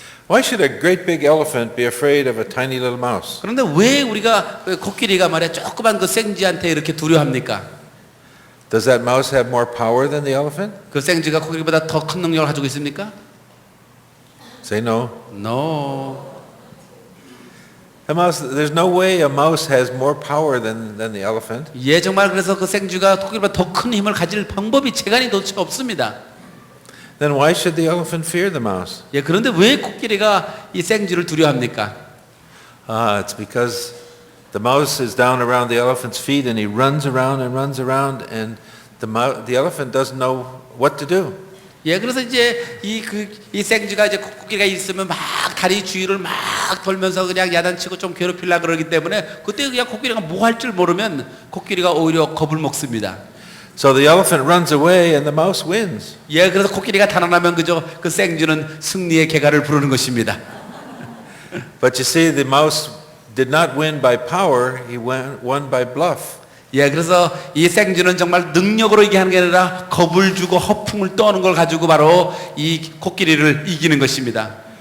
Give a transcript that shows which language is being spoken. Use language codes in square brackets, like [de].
[en] Why should a great big elephant be afraid of a tiny little mouse? [ko] 그런데 왜 우리가 코끼리가 말이야 조그만 그 생쥐한테 이렇게 두려워합니까? [en] Does that mouse have more power than the elephant? [ko] 그 생쥐가 코끼리보다 더 큰 능력을 가지고 있습니까? [en] Say no. No. A mouse, there's no way a mouse has more power than the elephant. [ko] 예, 정말 그래서 그 생쥐가 코끼리보다 더 큰 힘을 가질 방법이 재간이 도대체 없습니다. [en] Then why should the elephant fear the mouse? [ko] 예, 그런데 왜 코끼리가 이 생쥐를 두려워합니까? [en] It's because the mouse is down around the elephant's feet and he runs around and the elephant doesn't know what to do. [ko] 예, 그래서 이제 이 생쥐가 이제 코끼리가 있으면 막 다리 주위를 막 돌면서 그냥 야단치고 좀 괴롭히려고 그러기 때문에 그때 그냥 코끼리가 뭐 할 줄 모르면 코끼리가 오히려 겁을 먹습니다. [en] So the elephant runs away and the mouse wins. [ko] 예, 그래서 코끼리가 달아나면 그저 그 생쥐는 승리의 개가를 부르는 것입니다. [en] But you see, the mouse did not win by power, he won by bluff. [ko] 예, 그래서 이 생쥐는 정말 능력으로 이기는 게 아니라 겁을 주고 허풍을 떠는 걸 가지고 바로 이 코끼리를 이기는 것입니다.